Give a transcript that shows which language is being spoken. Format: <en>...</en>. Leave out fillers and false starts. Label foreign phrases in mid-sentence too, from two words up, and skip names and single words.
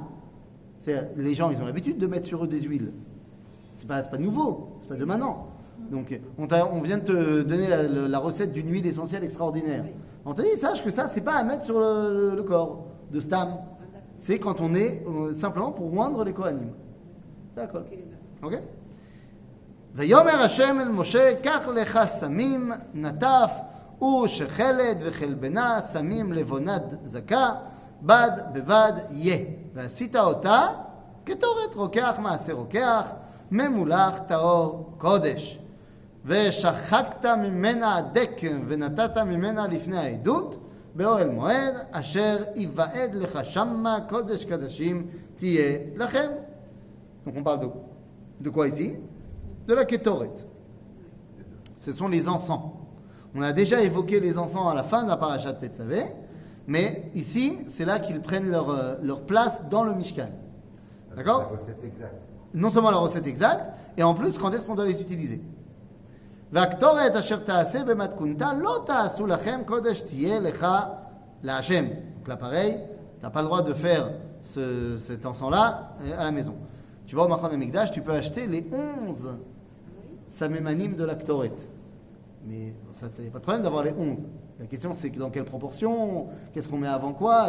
<fr>Les gens, ils ont l'habitude de mettre sur eux des huiles. C'est pas nouveau, c'est pas de maintenant. Donc, on vient de te donner la recette d'une huile essentielle extraordinaire. Oui. On te dit, sache que ça, c'est pas à mettre sur le corps de Stam. C'est quand on est simplement pour moindre les Kohanim. D'accord. Ok, d'accord. Ok?</fr> <he>ויאמר השם אל משה, קח לך סמים, נטף ושחלת וחלבנה, סמים לבונת זכה, בד בבד יהיה. ועשית אותה כתורת רוקח מעשה רוקח, ממולח טהור קודש. ושחקת ממנה הדק ונתת ממנה לפני העדות, באוהל מועד, אשר יוועד לך שמה קודש קדשים תהיה לכם.</he> <fr>Donc on parle de quoi ici? De la Kétoret. Ce sont les encens. On a déjà évoqué les encens à la fin de la parashat Tetzavé, mais ici, c'est là qu'ils prennent leur place dans le Mishkan. D'accord? La recette exacte. Non seulement la recette exacte, et en plus, quand est-ce qu'on doit les utiliser?</fr> <he>והקטורת אשר תעשה במתכונתה לא תעשו לכם קודש תהיה לך להשם.</he> <fr>Donc là, pareil, tu n'as pas le droit de faire cet encens-là à la maison. Tu vas au Machon Hamikdash, tu peux acheter les 11 samémanim de la Ktoret. Mais ça, il n'y a pas de problème d'avoir les 11. La question, c'est que dans quelle proportion, qu'est-ce qu'on met avant quoi?</fr>